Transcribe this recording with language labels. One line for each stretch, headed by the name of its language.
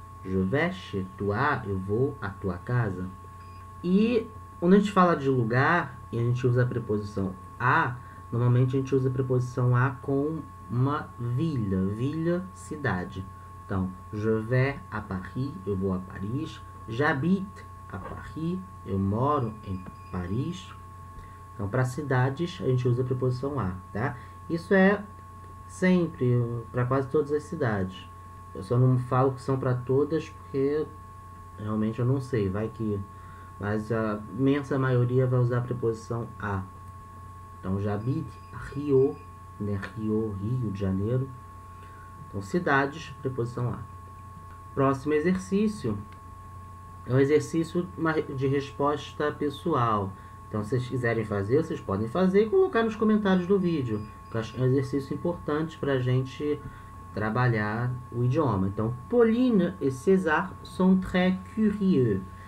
French: Je vais chez toi,
Portuguese: eu vou à tua casa. E quando a gente fala de lugar e a gente usa a preposição a, normalmente a gente usa a preposição a com uma vila, cidade. Então,
French: je vais à Paris,
Portuguese: eu vou a Paris.
French: J'habite à Paris,
Portuguese: eu moro em Paris. Então, para cidades, a gente usa a preposição a, tá? Isso é sempre, para quase todas as cidades. Eu só não falo que são para todas, porque realmente eu não sei, vai que... Mas a imensa maioria vai usar a preposição a. Então,
French: j'habite à Rio,
Portuguese: né? Rio de Janeiro. Então, cidades, preposição a. Próximo exercício é um exercício de resposta pessoal. Então, se vocês quiserem fazer, vocês podem fazer e colocar nos comentários do vídeo. Eu acho que é um exercício importante para a gente trabalhar o idioma. Então, Pauline e César
French: sont très curieux.